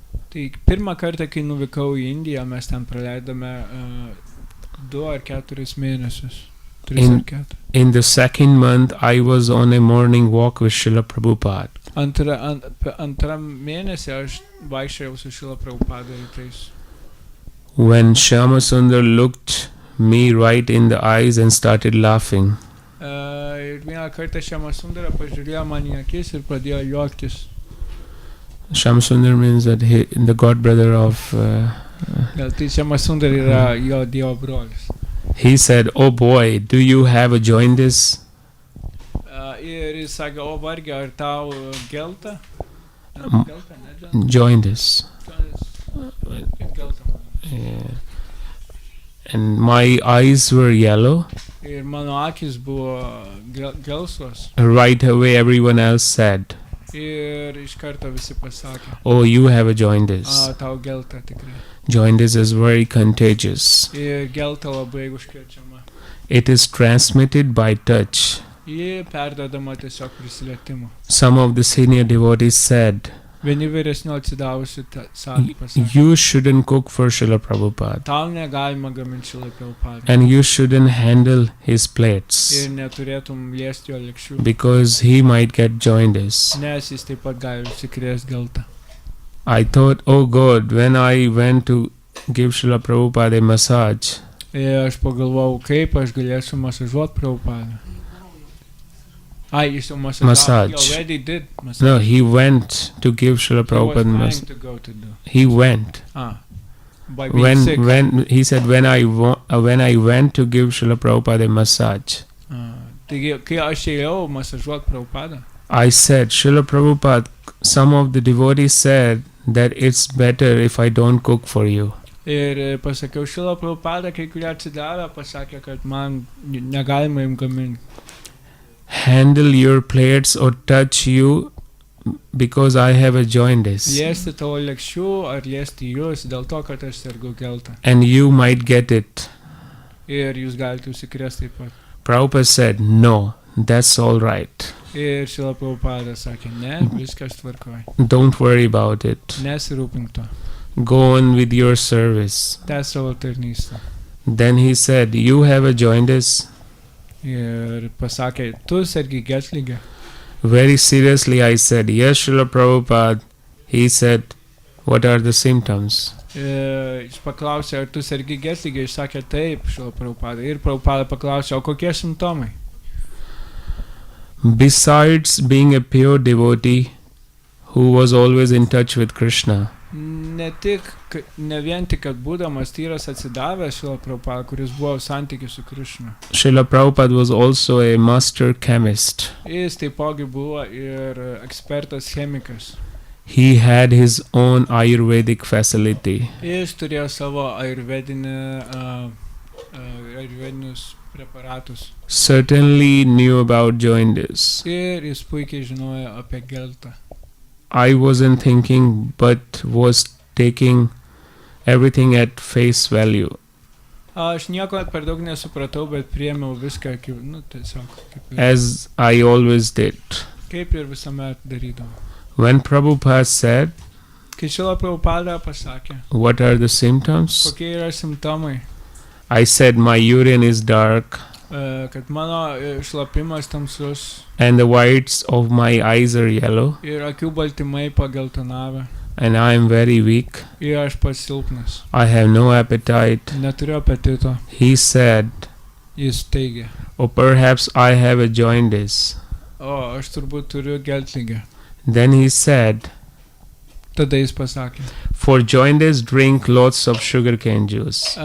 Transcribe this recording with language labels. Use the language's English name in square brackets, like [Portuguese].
[Lithuanian] Tai pirmą kartą, kai nuvykau į Indiją, mes ten praleidome 2 ar 4 mėnesius. 3 ar 4. [English] In the second month, I was on a morning walk with Srila Prabhupada. [Lithuanian] Antram mėnesį aš vaikščiojau su Srila Prabhupada rytais. [English] When Shyamasundar looked me right in the eyes and started laughing. [Lithuanian] Ir vieną kartą Šemasundara pažiūrėjo man į akis ir pradėjo juoktis. [English] Shamsundar means that the god brother of. [Lithuanian] Tai Šemasundara yra jo dievo brolis. [English] He said, "Oh boy, do you have a jaundice?" [Lithuanian] Ir jis sakė, o varge, ar tau gelta? Gelta, ne? [English] Jaundice. [Lithuanian] Gelta. [English] Yeah. And my eyes were yellow. [Lithuanian] Ir mano akis buvo gelsvos. [English] Right away, everyone else said, [Lithuanian] Ir iš karto visi pasakė, [English] "Oh, you have a jaundice. [Lithuanian] tau gelta tikrai. [English] Jaundice is very contagious. [Lithuanian] Ir gelta labai užkrečiama. [English] It is transmitted by touch." [Lithuanian] Ji perdodama tiesiog prisilietimu. [English] Some of the senior devotees said, [Lithuanian] Vieni vyresnio atsidavusi pasakė, [English] "You shouldn't cook for Srila Prabhupada, [Lithuanian] tau negalima gaminti Šrila Prabhupada. [English] and you shouldn't handle his plates [Lithuanian] Ir neturėtum liesti jo lėkščių, [English] because he might get jaundice." [Lithuanian] nes jis taip pat gali užsikrėsti geltą. [English] I thought, oh God, when I went to give Srila Prabhupada a massage, [Lithuanian] Ir aš pagalvojau, kaip aš galėsiu masažuoti Prabhupadą. Jis jau masažavo. [English] Massage. He already did massage. no, he went to give Srila He was Prabhupada trying massage. to go to do. He went. By being sick. When he said, when I went to give Srila Prabhupada a massage, [Lithuanian] Taigi, kai aš ėjau masažuoti Prabhupadą, [English] I said, Srila Prabhupada, some of the devotees said that it's better if I don't cook for you. [Lithuanian] ir pasakiau Šrila Prabhupadą, kai kurie atsidavę, pasakė, kad man negalima jums gaminti. [English] Handle your plates or touch you because I have a jaundice. [Lithuanian] Liesti tavo lėkščių ar liesti jūs dėl to, kad aš sergu geltą. [English] And you might get it. [Lithuanian] Ir jūs galite užsikrėsti taip pat. [English] Prabhupada said, no, that's all right. [Lithuanian] Ir Šrila Prabhupada sakė, ne, viskas tvarkoja. [English] Don't worry about it. [Lithuanian] Nesirūpink to. [English] Go on with your service. [Lithuanian] Tęs savo tarnystę. [English] Then he said, you have a jaundice? [Lithuanian] Ir pasakė, tu sergi geltligę. [English] Very seriously I said, yes, Srila Prabhupada. He said, what are the symptoms? [Lithuanian] Jis paklausė, ar tu sergi geltligę, jis sakė, taip, Šrila Prabhupada. Ir Prabhupada paklausė, o kokie simptomai? [English] Besides being a pure devotee who was always in touch with Krishna, [Lithuanian] Ne vien tik, kad būdamas tyras atsidavęs Šrila Prabhupada, kuris buvo santykių su Krishna. [English] Srila Prabhupada was also a master chemist. [Lithuanian] Jis taipogi buvo ir ekspertas chemikas. [English] He had his own Ayurvedic facility. [Lithuanian] Jis turėjo savo ayurvedinius preparatus. [English] Certainly knew about jaundice. [Lithuanian] Ir jis puikiai žinojo apie geltą. [English] I wasn't thinking, but was taking everything at face value. [Lithuanian] Aš nieko per daug nesupratau, bet priėmiau viską, tiesiog. [English] As I always did. [Lithuanian] Kaip ir visuomet darydavau. [English] When Prabhupada said, [Lithuanian] Kai Šrila Prabhupada pasakė, [English] what are the symptoms? [Lithuanian] kokie yra simptomai, [English] I said, my urine is dark [Lithuanian] kad mano šlapimas tamsus [English] and the whites of my eyes are yellow [Lithuanian] ir akių baltymai pageltonavę [English] and I am very weak. [Lithuanian] ir aš pats silpnas. [English] I have no appetite. [Lithuanian] Neturiu apetito. [English] He said, [Lithuanian] Jis teigė, [English] or perhaps I have a jaundice. [Lithuanian] o aš turbūt turiu geltligę. [English] Then he said, [Lithuanian] Tada jis pasakė, [English] for jaundice drink lots of sugarcane juice.